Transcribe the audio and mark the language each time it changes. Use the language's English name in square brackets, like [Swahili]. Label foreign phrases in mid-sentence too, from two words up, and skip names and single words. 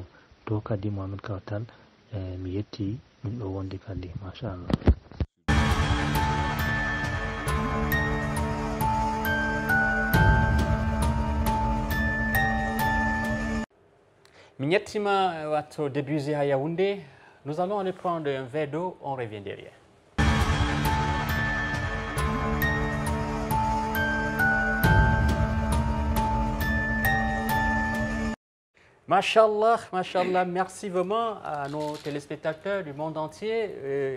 [Fula] To kadi Mohamed Kautal mi yetti min ɗo wondi kadi machallah. Mignetima wato débuté à Yaoundé. [French] Nous allons aller prendre un verre d'eau, on revient derrière. Machallah, machallah, merci vraiment à nos téléspectateurs du monde entier.